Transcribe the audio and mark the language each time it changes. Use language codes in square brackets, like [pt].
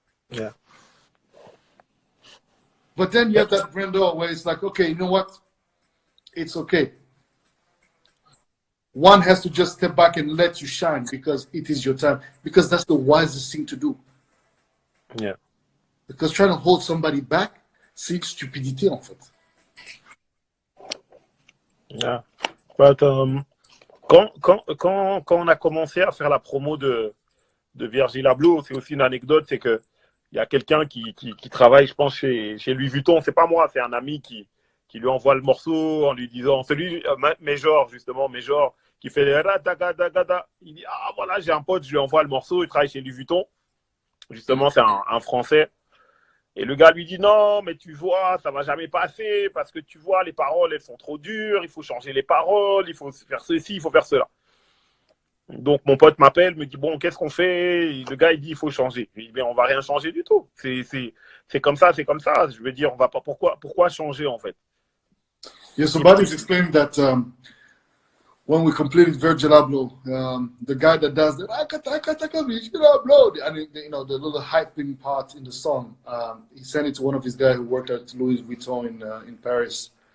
[en] Yeah. But then you have that Brando where it's like, okay, you know what? It's okay. One has to just step back and let you shine because it is your time. Because that's the wisest thing to do. Yeah. Because trying to hold somebody back, [fr] c'est une stupidité en fait. [en] Yeah. [fr] But, quand on a commencé à faire la promo de Virgil Abloh, c'est aussi une anecdote, c'est que il y a quelqu'un qui travaille, je pense, chez Louis Vuitton. C'est pas moi, c'est un ami qui lui envoie le morceau en lui disant, celui, Major, justement, Major, qui fait il dit, ah voilà, j'ai un pote, je lui envoie le morceau, il travaille chez Louis Vuitton. Justement, c'est un Français. Et le gars lui dit, non, mais tu vois, ça va jamais passer parce que tu vois, les paroles, elles sont trop dures, il faut changer les paroles, il faut faire ceci, il faut faire cela. Donc, mon pote m'appelle, me dit, bon, qu'est-ce qu'on fait? Et le gars, il dit, il faut changer. Je dis, mais on va rien changer du tout. C'est comme ça, c'est comme ça. Je veux dire, on va pas, pourquoi changer, en fait? [en] Yeah, so Buddy's explaining that when we completed Virgil Abloh, the guy that does the Virgil Abloh, and you know, the little hyping part in the song, he sent it to one of his guys who worked at Louis Vuitton in Paris.